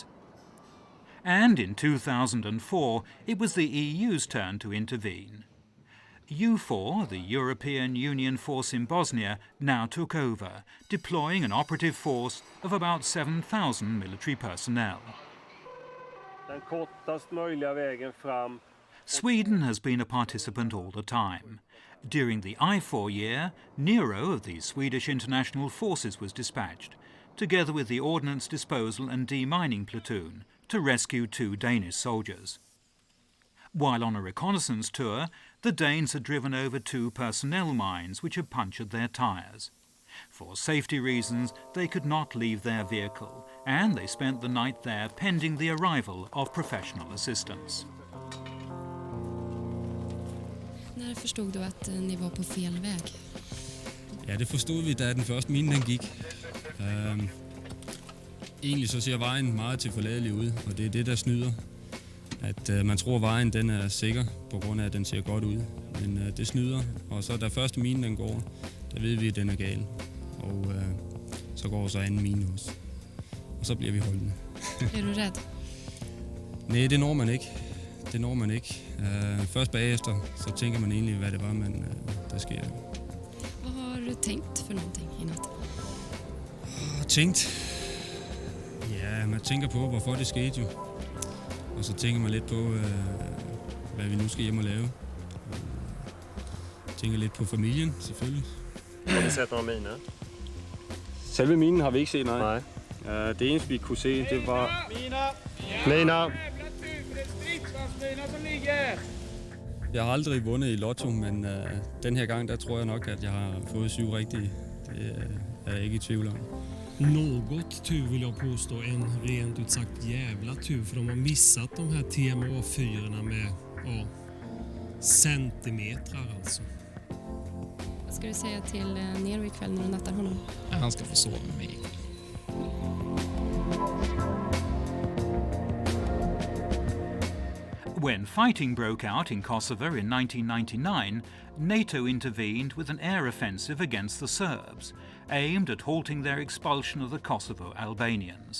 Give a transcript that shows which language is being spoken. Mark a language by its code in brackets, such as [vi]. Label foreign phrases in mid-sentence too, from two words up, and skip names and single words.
[en] And in 2004, it was the EU's turn to intervene. EUFOR, the European Union force in Bosnia, now took over, deploying an operative force of about 7,000 military personnel. [sv] Den kortast möjliga vägen fram. [en] Sweden has been a participant all the time. During the I4 year, Nero of the Swedish International Forces was dispatched, together with the Ordnance Disposal and Demining Platoon, to rescue 2 Danish soldiers. While on a reconnaissance tour, the Danes had driven over 2 personnel mines which had punctured their tyres. For safety reasons, they could not leave their vehicle, and they spent the night there pending the arrival of professional assistance. [sv] När förstod du att ni var på fel väg? [da] Ja, det forstod vi, da den første mine den gik. Egentlig så ser vejen meget tilforladelig ud, og det er det, der snyder. At man tror, vejen den er sikker, på grund af, at den ser godt ud. Men det snyder, og så da første mine den går, der ved vi, at den er gal. Og så går så anden mine også. Og så bliver vi holdende. [sv] Er du rädd? [da] Nej, det når man ikke. Det når man ikke. Først bagefter, så tænker man egentlig, hvad det var, men der sker. [sv] Vad har du tänkt för någonting i natt? [da] Tænkt? Ja, man tænker på, hvorfor det skete jo. Og så tænker man lidt på, hvad vi nu skal hjem og lave. Tænker lidt på familien, selvfølgelig. Har vi set nogle miner? Selve minen har vi ikke set, nej. Det eneste, vi kunne se, det var... Miner! Jeg har aldrig vundet i lotto, men den her gang, der tror jeg nok, at jeg har fået 7 rigtige. Det er jeg ikke i tvivl om. [sv] Något tur vill jag påstå, en rent ut sagt jävla tur, för de har missat de här TMA-4 med centimeter alltså. Vad ska du säga till Nero ikväll när du nattar honom? Ja, han ska få sova med mig. [en] When fighting broke out in Kosovo in 1999, NATO intervened with an air offensive against the Serbs, aimed at halting their expulsion of the Kosovo Albanians.